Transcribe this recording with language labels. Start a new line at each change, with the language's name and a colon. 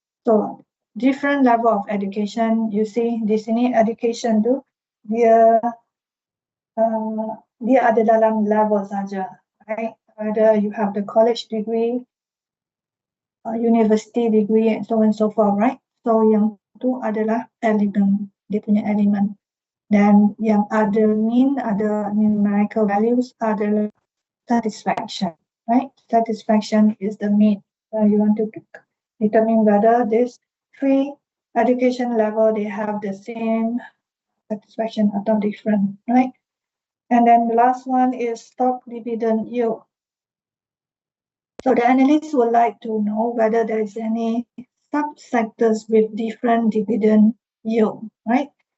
English: So different level of education, you see
Malay: di sini education tu dia ada dalam level saja,
English: right? Either you have the college degree, university degree, and so on and so forth, right?
Malay: So yang tu adalah elemen, dia punya elemen. Dan yang ada mean, ada
English: numerical values
Malay: adalah satisfaction,
English: right? Satisfaction is the mean. You want to determine whether this 3 education level, they have the same satisfaction
Malay: atau
English: different, right? And then the last one is stock dividend yield. So the analysts would like to know whether there is any subsectors with different dividend yield, right?